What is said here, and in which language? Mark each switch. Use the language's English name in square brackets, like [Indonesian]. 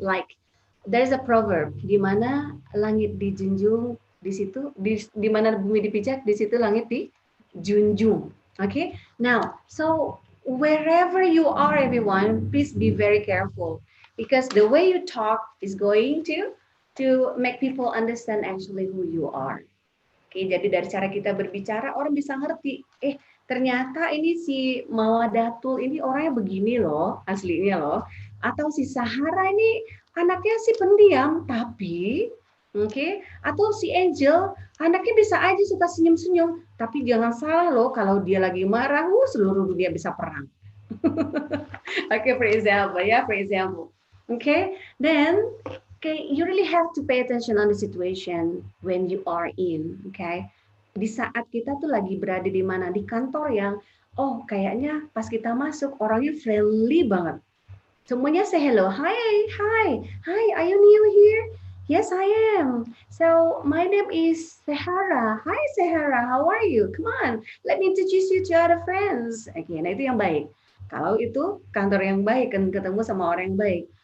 [English] Like, there's a proverb, [Indonesian] di mana langit dijunjung, [English] di situ, di mana bumi dipijak, di situ langit dijunjung. Okay, now, so wherever you are, everyone, please be very careful, because the way you talk is going to make people understand actually who you are. [Indonesian] Oke, jadi dari cara kita berbicara, orang bisa ngerti, ternyata ini si Mawadatul ini orangnya begini loh, aslinya loh. Atau si Sahara ini anaknya si pendiam, tapi atau si Angel anaknya bisa aja suka senyum-senyum, tapi jangan salah loh, kalau dia lagi marah, seluruh dunia bisa perang. [English] Okay, for example, yeah, for example. Okay, then okay, you really have to pay attention on the situation when you are in. [Indonesian] Okay, di saat kita tuh lagi berada di mana di kantor yang, oh kayaknya pas kita masuk orangnya friendly banget. Semuanya say hello. [English] Hi, hi, hi. Are you new here? Yes, I am. So my name is Sahara. Hi, Sahara. How are you? Come on, let me introduce you to other friends. [Indonesian] Oke, nah itu yang baik. Kalau itu kantor yang baik kan ketemu sama orang yang baik.